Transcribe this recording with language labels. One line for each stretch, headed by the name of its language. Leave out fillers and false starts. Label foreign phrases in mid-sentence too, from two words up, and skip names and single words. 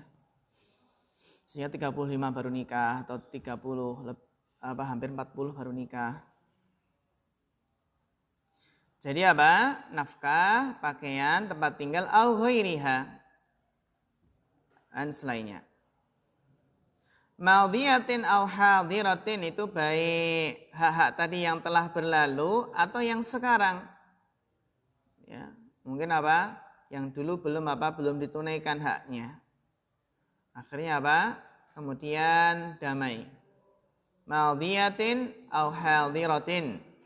Indonesian: Sehingga 35 baru nikah atau 30 hampir 40 baru nikah. Jadi apa? Nafkah, pakaian, tempat tinggal,
Arabic: أو غيرها.
Indonesian: Dan selainnya.
Arabic: ماضية أو حاضرة
Indonesian: itu baik hak-hak tadi yang telah berlalu atau yang sekarang. Ya, mungkin apa? Yang dulu belum ditunaikan haknya. Akhirnya apa? Kemudian damai.
Arabic: ماضية أو حاضرة.